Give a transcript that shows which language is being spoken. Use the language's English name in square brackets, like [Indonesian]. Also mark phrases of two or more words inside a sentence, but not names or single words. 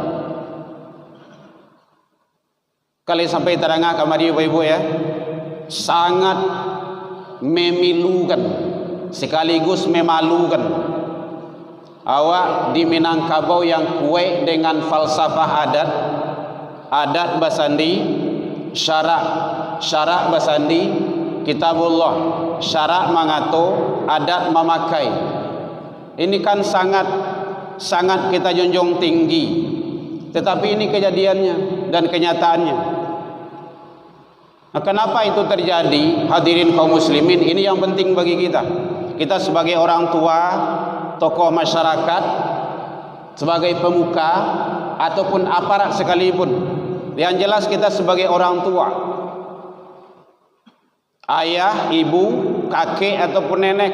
[Indonesian] Kali sampai terangah kamari ibu-ibu ya, sangat memilukan sekaligus memalukan. Awak di Minangkabau yang kue dengan falsafah [Minangkabau] adat basandi, syarak basandi, kitabullah, syarak mengatur, adat memakai. [Indonesian] Ini kan sangat kita junjung tinggi. Tetapi ini kejadiannya dan kenyataannya. Nah, kenapa itu terjadi? Hadirin kaum muslimin, ini yang penting bagi kita. Kita sebagai orang tua, tokoh masyarakat, sebagai pemuka ataupun aparat sekalipun, yang jelas kita sebagai orang tua, ayah, ibu, kakek ataupun nenek.